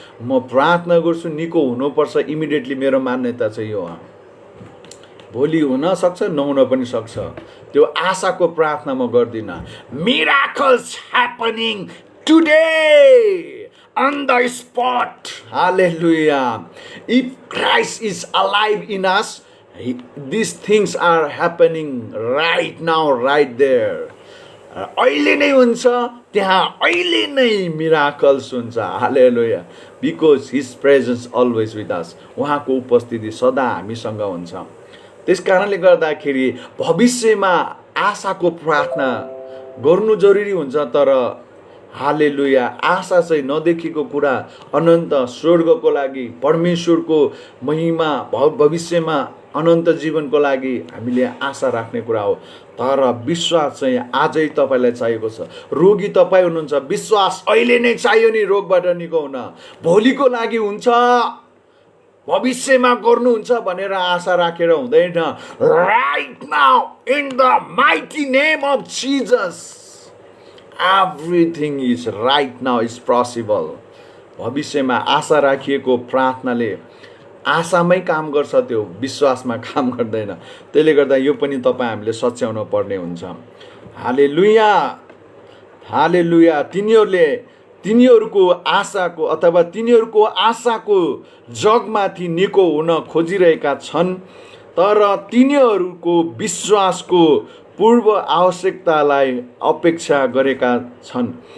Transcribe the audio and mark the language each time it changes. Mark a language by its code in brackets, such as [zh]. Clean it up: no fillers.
[ne] म प्रार्थना गर्छु, निको हुनुपर्छ इमिडिएटली। मेरो मान्यता चाहिँ यो हो। भोलि हुन सक्छ, नहुन पनि सक्छ। त्यो आशाको प्रार्थना म गर्दिनँ। [en] Miracles happening today on the spot. Hallelujah. If Christ is alive in us, these things are happening right now, right there. [ne] अहिले नै हुन्छ, त्यहाँ अहिले नै मिराकल्स हुन्छ। हालेलुया। [en] Because his presence always with us. [ne] उहाँको उपस्थिति सदा हामीसँग हुन्छ। त्यस कारणले गर्दाखेरि भविष्यमा आशाको प्रार्थना गर्नु जरुरी हुन्छ। तर हालेलुया, आशा चाहिँ नदेखेको कुरा, अनन्त स्वर्गको लागि, परमेश्वरको महिमा, भविष्यमा अनन्त जीवनको लागि हामीले आशा राख्ने कुरा हो। तर विश्वास चाहिँ आजै तपाईँलाई चाहिएको छ। रोगी तपाईँ हुनुहुन्छ, विश्वास अहिले नै चाहियो नि रोगबाट निको हुन। भोलिको लागि हुन्छ, भविष्यमा गर्नुहुन्छ भनेर आशा राखेर हुँदैन। [en] Right now in the mighty name of Jesus, everything is right now is possible. [ne] भविष्यमा आशा राखिएको प्रार्थनाले आशामै काम गर्छ, त्यो विश्वासमा काम गर्दैन। त्यसले गर्दा यो पनि तपाईँ हामीले सच्याउनु पर्ने हुन्छ। हालेलुया, हालेलुया। तिनीहरूको आशाको अथवा तिनीहरूको आशाको जगमाथि निको हुन खोजिरहेका छन्, तर तिनीहरूको विश्वासको पूर्व आवश्यकतालाई अपेक्षा गरेका छन्।